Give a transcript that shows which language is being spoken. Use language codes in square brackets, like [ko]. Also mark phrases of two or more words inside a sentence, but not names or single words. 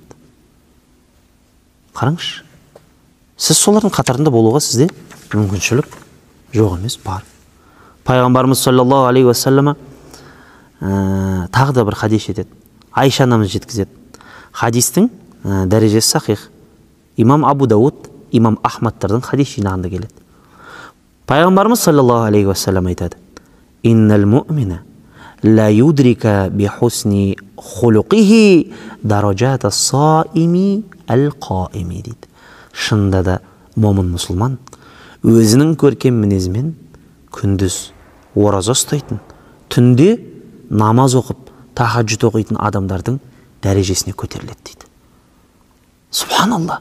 [kk] Қараңызшы, сіз солардың қатарында болуға сізде мүмкіншілік жоқ емес, бар. Пайғамбарымыз [ar] صلى الله عليه وسلم [kk] тағы да бір хадис жетеді. Айша анамыз жеткізеді. Хадистің дәрежесі сахих. Имам Абу Дауд, имам Ахмадтардың хадис жинағында келеді. Пайғамбарымыз [ar] صلى الله عليه وسلم [kk] айтады. [ar] إن المؤمن ليدرك بحسن خلقه درجة الصائم القائم дейді. [kk] Шынында да момын мұсылман өзінің көркем мінезімен күндіз ораза ұстайтын, түнде намаз оқып, тахаджуд оқитын адамдардың дәрежесіне көтеріледі дейді. Субханалла.